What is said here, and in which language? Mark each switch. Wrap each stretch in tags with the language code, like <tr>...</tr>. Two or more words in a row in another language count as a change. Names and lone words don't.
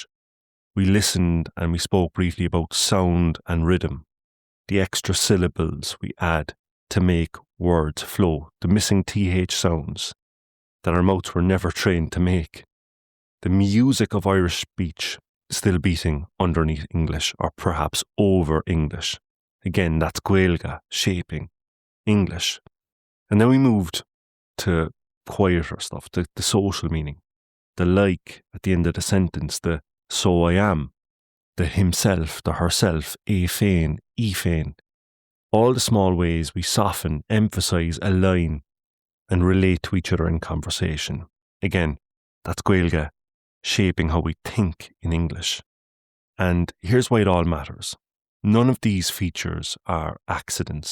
<en>We listened and we spoke briefly about sound and rhythm, the extra syllables we add to make words flow, the missing TH sounds that our mouths were never trained to make, the music of Irish speech still beating underneath English, or perhaps over English. Again, that's Gaeilge shaping English. And then we moved to quieter stuff, the social meaning, the like at the end of the sentence, the so I am, the himself, the herself,</en> <ga>é féin, í féin.</ga> <en>All the small ways we soften, emphasise, align and relate to each other in conversation. Again, that's Gaeilge shaping how we think in English. And here's why it all matters. None of these features are accidents.</en>